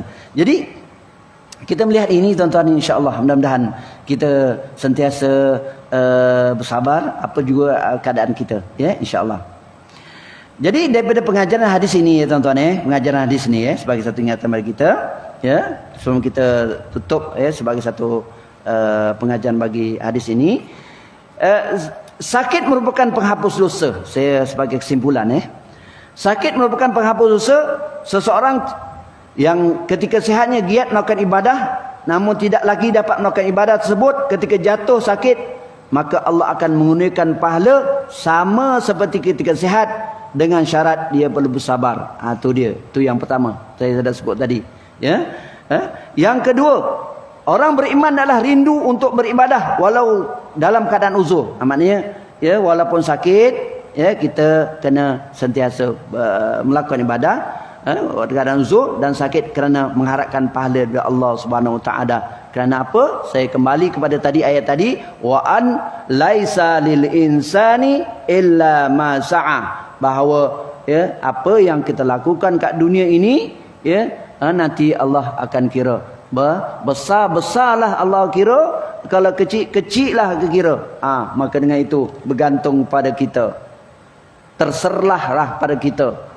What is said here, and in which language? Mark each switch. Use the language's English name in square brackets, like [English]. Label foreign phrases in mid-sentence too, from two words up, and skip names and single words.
[Malay] Jadi kita melihat ini tuan-tuan, insya-Allah mudah-mudahan kita sentiasa bersabar apa juga keadaan kita ya, insya-Allah. Jadi daripada pengajaran hadis ini ya tuan-tuan pengajaran hadis ini sebagai satu ingatan bagi kita ya, sebelum kita tutup sebagai satu pengajaran bagi hadis ini, sakit merupakan penghapus dosa. Saya sebagai kesimpulan sakit merupakan penghapus dosa. Seseorang yang ketika sihatnya giat melakukan ibadah namun tidak lagi dapat melakukan ibadah tersebut, ketika jatuh sakit, maka Allah akan menggunakan pahala sama seperti ketika sihat, dengan syarat dia perlu bersabar. Tu dia, tu yang pertama saya sudah sebut tadi ya. Yang kedua, orang beriman adalah rindu untuk beribadah walau dalam keadaan uzur. Maknanya ya, walaupun sakit ya, kita kena sentiasa melakukan ibadah keadaan uzur dan sakit, kerana mengharapkan pahala dari Allah [Arabic] سبحانه وتعالى. [Malay] Kerana apa? Saya kembali kepada tadi ayat tadi, [Arabic] وأن ليس للإنسان إلا ما سعى, [Malay] bahawa ya, apa yang kita lakukan kat dunia ini ya, nanti Allah akan kira. Besar-besarlah Allah kira, kalau kecil-kecil lah kira. Maka dengan itu bergantung pada kita, terserahlah pada kita.